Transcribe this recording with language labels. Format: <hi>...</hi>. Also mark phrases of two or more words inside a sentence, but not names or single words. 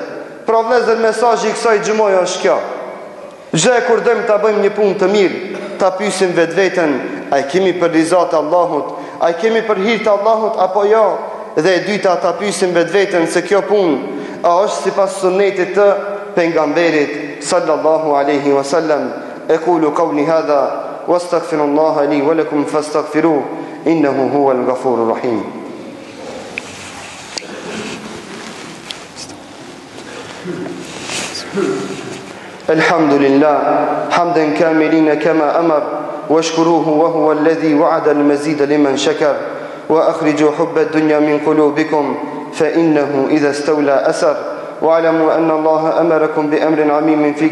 <sq>Pra vëllezër, mesazhi i kësaj xhumoje është kjo. Çdo kur dojmë ta bëjmë një punë të mirë, ta pyesim vetveten, a kemi për rizat Allahut, a kemi për hir të Allahut apo jo? Dhe e dyta, ta pyesim vetveten se kjo punë a është sipas sunetit të pejgamberit</sq> <ar>صلى الله عليه وسلم. أقول قولي هذا وأستغفر الله لي ولكم فاستغفروه إنه هو الغفور الرحيم. الحمد لله حمدا كاملين كما أمر واشكروه وهو الذي وعد المزيد لمن شكر وأخرجوا حب الدنيا من قلوبكم فإنه إذا استولى أسر واعلموا أن الله أمركم بأمر عميم في</ar>